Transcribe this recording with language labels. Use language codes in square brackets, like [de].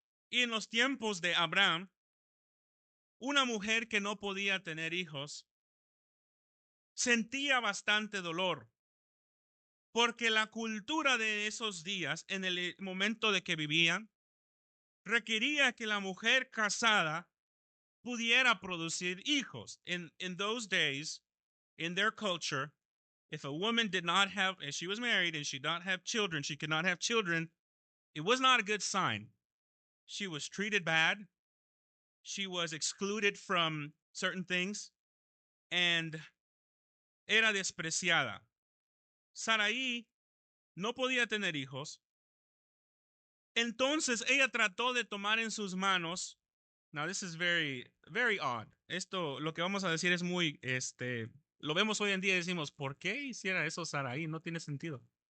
[es] Y en los tiempos de Abraham, una mujer que no podía tener hijos sentía bastante dolor, porque la cultura de esos días, en el momento de que vivían, requería que la mujer casada pudiera producir hijos. [en] In those days, in their culture, if a woman did not have, and she was married and she did not have children, she could not have children, it was not a good sign. She was treated bad. She was excluded from certain things and [es] era despreciada. Sarai no podía tener hijos. Entonces ella trató de tomar en sus manos. [en] Now this is very odd. [es] Esto, lo que vamos a decir es muy, lo vemos hoy en día y decimos, ¿por qué hiciera eso Sarai? No tiene sentido.